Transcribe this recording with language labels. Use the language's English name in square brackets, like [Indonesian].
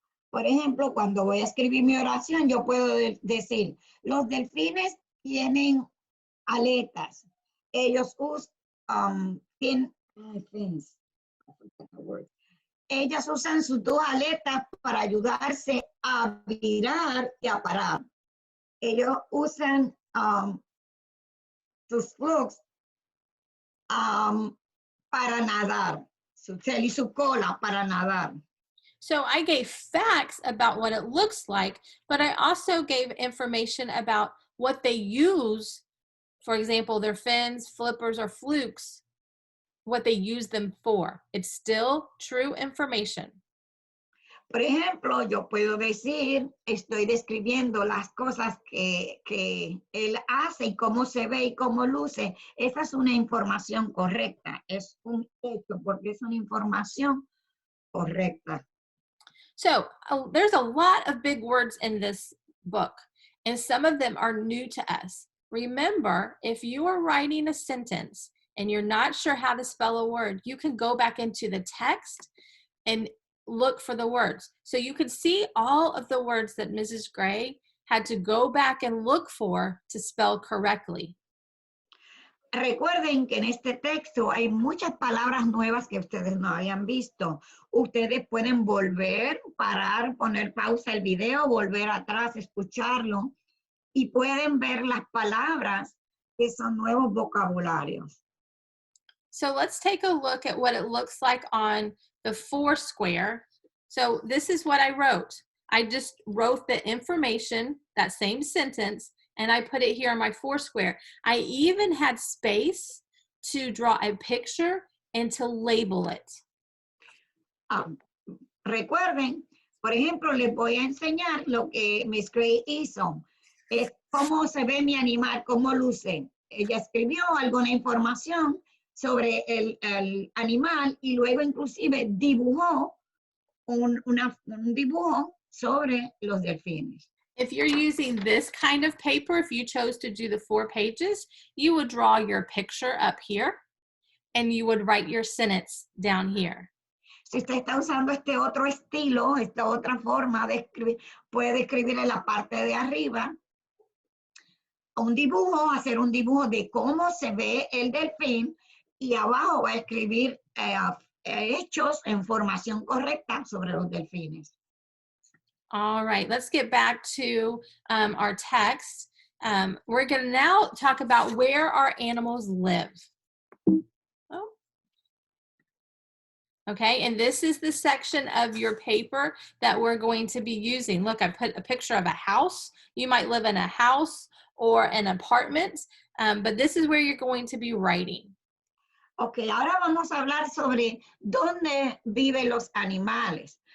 [Spanish] Por ejemplo, cuando voy a escribir mi oración, yo puedo decir, los delfines tienen aletas. Ellos tienen fins. Ellas usan sus 2 aletas para ayudarse a virar y a parar. Ellos usan sus flukes para nadar, su tail y su cola para nadar. [English] So I gave facts about what it looks like, but I also gave information about what they use. For example, their fins, flippers, or flukes, what they use them for. It's still true information. [Spanish] Por ejemplo, yo puedo decir, estoy describiendo las cosas que él hace y cómo se ve y cómo luce. Esa es una información correcta, es un hecho porque es una información correcta. [English] So there's a lot of big words in this book, and some of them are new to us. Remember, if you are writing a sentence and you're not sure how to spell a word, you can go back into the text and look for the words. So you could see all of the words that Mrs. Gray had to go back and look for to spell correctly. [Spanish] Recuerden que en este texto hay muchas palabras nuevas que ustedes no habían visto. Ustedes pueden volver, parar, poner pausa el video, volver atrás, escucharlo y pueden ver las palabras que son nuevos vocabularios. [English] So let's take a look at what it looks like on the 4 square. So this is what I wrote. I just wrote the information, that same sentence, and I put it here on my 4 square. I even had space to draw a picture and to label it. [Spanish] Recuerden, por ejemplo, les voy a enseñar lo que Miss Gray hizo. Es cómo se ve mi animal, cómo luce. Ella escribió alguna información sobre el animal y luego inclusive dibujó un dibujo sobre los delfines. [English] If you're using this kind of paper, if you chose to do the 4 pages, you would draw your picture up here and you would write your sentence down here. [Spanish] Si usted está usando este otro estilo, esta otra forma de escribir, puede escribir en la parte de arriba un dibujo, hacer un dibujo de cómo se ve el delfín y abajo va a escribir hechos, información correcta sobre los delfines. [English] All right, let's get back to our text. We're going to now talk about where our animals live. Oh. Okay, and this is the section of your paper that we're going to be using. Look, I put a picture of a house. You might live in a house or an apartment, but this is where you're going to be writing. [Spanish] Ok, ahora vamos a hablar sobre dónde viven los animales.